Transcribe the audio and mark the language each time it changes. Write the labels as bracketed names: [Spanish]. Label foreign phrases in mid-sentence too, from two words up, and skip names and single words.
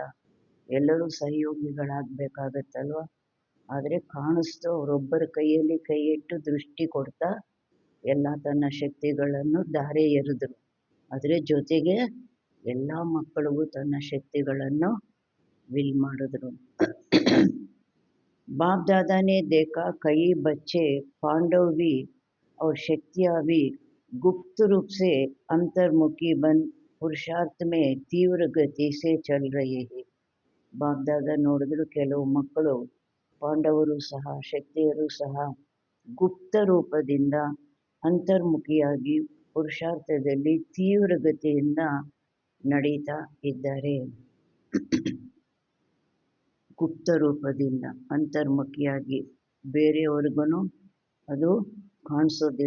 [Kannada] ಎಲ್ಲರೂ ಸಹಯೋಗಿಗಳಾಗಬೇಕಾಗತ್ತಲ್ವ. ಆದರೆ ಕಾಣಿಸ್ತು, ಅವರೊಬ್ಬರ ಕೈಯಲ್ಲಿ ಕೈ ಇಟ್ಟು ದೃಷ್ಟಿ ಕೊಡ್ತಾ ಎಲ್ಲ ತನ್ನ ಶಕ್ತಿಗಳನ್ನು ಧಾರೆ ಎರೆದ್ರು. ಆದರೆ ಜೊತೆಗೆ ಎಲ್ಲ ಮಕ್ಕಳಿಗೂ ತನ್ನ ಶಕ್ತಿಗಳನ್ನು ವಿಲ್ ಮಾಡಿದ್ರು. [Hindi] बाप दादा ने देखा कई बच्चे पांडव भी और शक्तियाँ भी गुप्त रूप से अंतर्मुखी बन पुरुषार्थ में तीव्र गति से चल रहे हैं. [Kannada] ಬಾಪ್ ದಾದಾ ನೋಡಿದ್ರು, ಕೆಲವು ಮಕ್ಕಳು ಪಾಂಡವರು ಸಹ ಶಕ್ತಿಯರು ಸಹ ಗುಪ್ತ ರೂಪದಿಂದ ಅಂತರ್ಮುಖಿಯಾಗಿ ಪುರುಷಾರ್ಥದಲ್ಲಿ ತೀವ್ರ ಗತಿಯಿಂದ ನಡೀತಾ ಇದ್ದಾರೆ. ಗುಪ್ತ ರೂಪದಿಂದ ಅಂತರ್ಮುಖಿಯಾಗಿ, ಬೇರೆಯವ್ರಿಗೂ ಅದು ಕಾಣಿಸೋದಿಲ್ಲ.